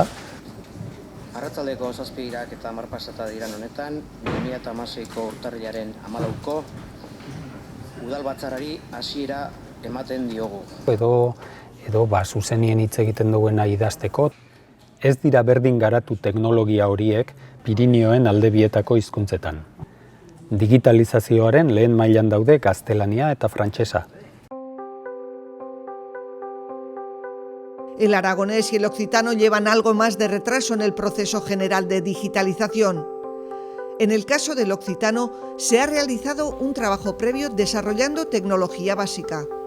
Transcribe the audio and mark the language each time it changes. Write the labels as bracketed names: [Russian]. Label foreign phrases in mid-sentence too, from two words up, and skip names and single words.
[Basque] Arratsaldeko 7:00 eta 10 pasata diran honetan, 2016ko urtarrilaren 14ko udalbatzarrari hasiera ematen diogu. Edo zuzenien hitz egiten duena idazteko. Ez dira berdin garatu teknologia horiek Pirinioen alde bietako hizkuntzetan. Digitalizazioaren lehen mailan daude gaztelania eta frantsesa. [Spanish] El aragonés y el occitano llevan algo más de retraso en el proceso general de digitalización. En el caso del occitano, se ha realizado un trabajo previo desarrollando tecnología básica.